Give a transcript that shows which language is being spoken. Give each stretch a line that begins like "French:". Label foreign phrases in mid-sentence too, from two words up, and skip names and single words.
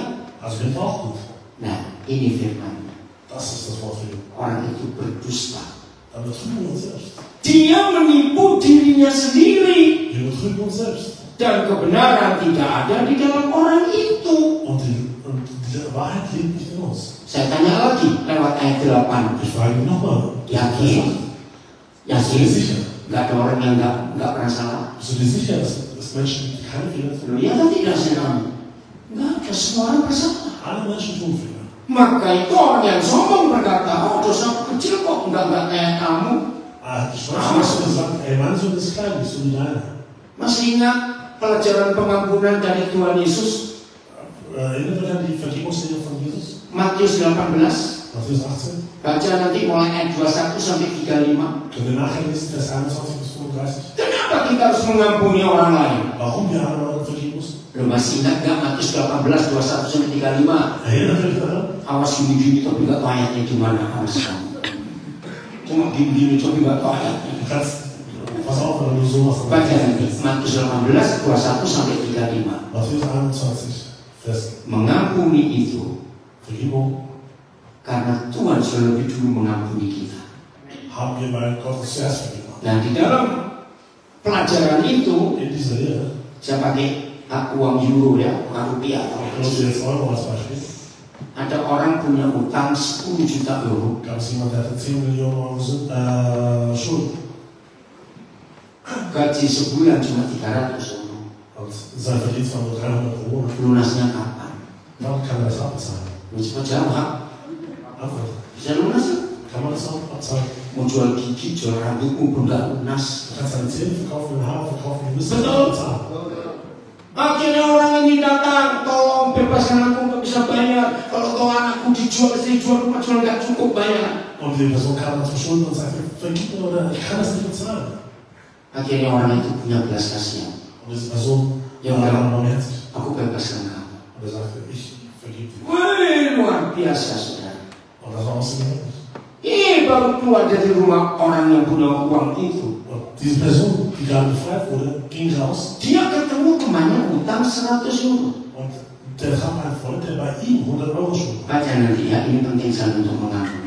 German: Also bin ich auch gut.
Indonesian: Nah, ini firman.
German: Das ist das Wort für ihn.
Indonesian: Orang itu berdusta.
German: Dann betrügen wir uns selbst.
Indonesian: Dia menipu dirinya sendiri.
German: Wir betrügen uns selbst.
Indonesian: Dan kebenaran tidak ada di dalam orang itu.
German: Und die Wahrheit lebt nicht in uns.
Indonesian: Saya tanya lagi lewat ayat 8.
German: Ich frage ihn nochmal.
Indonesian: Yakin?
German: Bist du dir sicher?
Indonesian: Nggak ada orang yang nggak pernah salah.
German: Bist du dir sicher, dass Menschen keine Fehler tun?
Indonesian: Loh, ya kan tidak senang. Nggak ada, semua orang bersalah.
German: Alle Menschen tun Fehler.
Indonesian: Maka itu orang yang sombong berkata, oh dosa kecil kok, nggak kayak kamu.
German: Die Stolz hast du gesagt, ey, meine Sünde ist klein, bist du wie deine.
Indonesian: Masih ingat pelajaran pengampunan dari Tuhan Yesus?
German: Erinnert euch an die Vergebungslehre von Jesus?
Indonesian: Matius 18.
German: Matthäus 18.
Indonesian: Baca nanti mulai ayat 21 sampai 35.
German: Können wir nachher lesen, Vers 21 bis 35.
Indonesian: Kenapa kita harus mengampuni orang lain?
German: Warum wir anderen vergeben müssen?
Indonesian: Lo masih ingat gak Matius 18, 21 sampai 35?
German: Erinnert euch daran?
Indonesian: Awas gini-gini tapi gak tahu ayatnya gimana. Awas kamu. Cuma gini-gini tapi gak tahu ayatnya.
German: Du kannst, pass auf, wenn du sowas
Indonesian: Baca nanti Matius 18, 21 sampai 35.
German: Matthäus 21, Vers
Indonesian: Mengampuni itu
German: Vergebung
Indonesian: karena Tuhan sudah lebih dulu mengampuni kita.
German: haben wir, weil Gott uns zuerst vergeben hat.
Indonesian: Nah di dalam pelajaran itu
German: In dieser Lehre,
Indonesian: saya pakai uang euro ya, bukan rupiah.
German: ich benutze jetzt Euro als Beispiel,
Indonesian: Ada orang punya utang 10 juta euro.
German: gab es jemanden, der hatte 10 Millionen Euro Schulden.
Indonesian: Gaji sebulan cuma 300 euro.
German: Und sein Verdienst war nur 300 pro Monat.
Indonesian: Lunasnya kapan?
German: Wann kann er das abbezahlen?
Indonesian: Mau cepat jawab.
German: Antwort.
Indonesian: Bisa lunas ya?
German: Kann man das auch abzahlen?
Indonesian: Mau jual gigi, jual rambutmu pun gak lunas.
German: Du kannst deine Zähne verkaufen, deine Haare verkaufen, du müsst das
Indonesian: Betul.
German: auch bezahlen.
Indonesian: Akhirnya orang ini datang, tolong bebaskan aku nggak bisa bayar. Kalau tahu anakku dijual, istri jual, rumah jual nggak cukup bayar.
German: Und die Person kam dann zum Schulden und sagte, vergib mir oder ich kann das nicht bezahlen.
Indonesian: Akhirnya orang itu punya belas kasihan.
German: Und diese Person Ja, war ja. dann barmherzig.
Indonesian: Aku bebaskan kamu.
German: Und er sagte, ich vergib dir.
Indonesian: Wih, luar biasa saudara.
German: Und das war außergewöhnlich.
Indonesian: Ini baru keluar dari rumah orang yang punya uang itu.
German: Und diese Person, die gerade befreit wurde, ging raus
Indonesian: Dia ketemu temannya utang 100 euro.
German: und der traf einen Freund, der bei ihm 100 Euro schuldet.
Indonesian: Baca nanti ya, ini penting sekali untuk mengampuni.